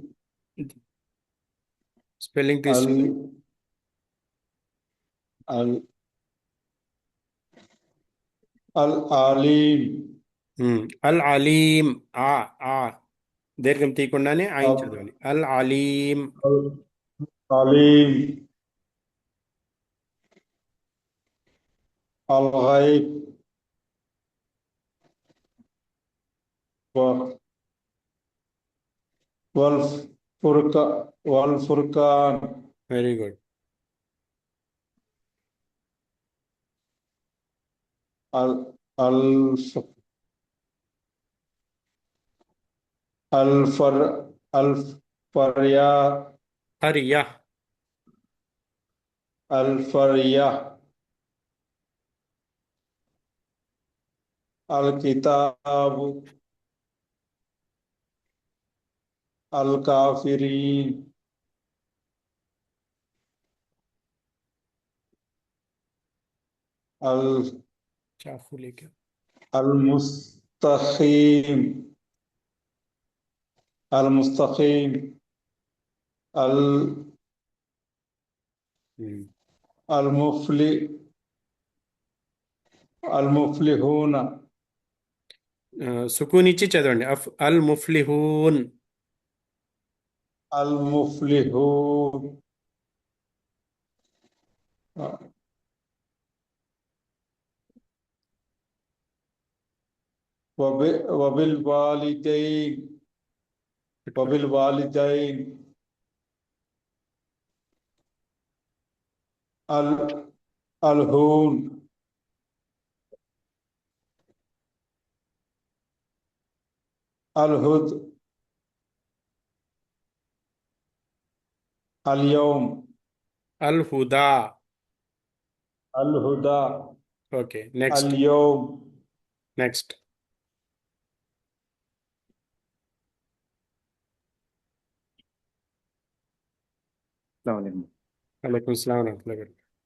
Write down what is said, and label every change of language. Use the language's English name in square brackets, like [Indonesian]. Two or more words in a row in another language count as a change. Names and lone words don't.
[Telugu] స్పెల్లింగ్ తీసుకోండి. [Arabic] العليم العليم. [Telugu] ఆ ఆ దీర్ఘం తీయకుండానే ఆయన చదవాలి. [Arabic] العليم. العليم الغيب والفرقان [English] Very good. [Arabic] الف الفر الفريا హరియా. الفريا الكتاب الكافرين చాఫు లేకే. المستقيم المستقيم المفلح المفلحون [Telugu] సుకూన్ ఇచ్చి చదవండి. [Arabic] المفلحون. المفلحون وبالوالدين وبالوالدين الهون الهد اليوم الهدى. الهدى [English] Okay, next. [Arabic] اليوم నెక్స్ట్. عليكم سلام ورحمة الله وبركاته.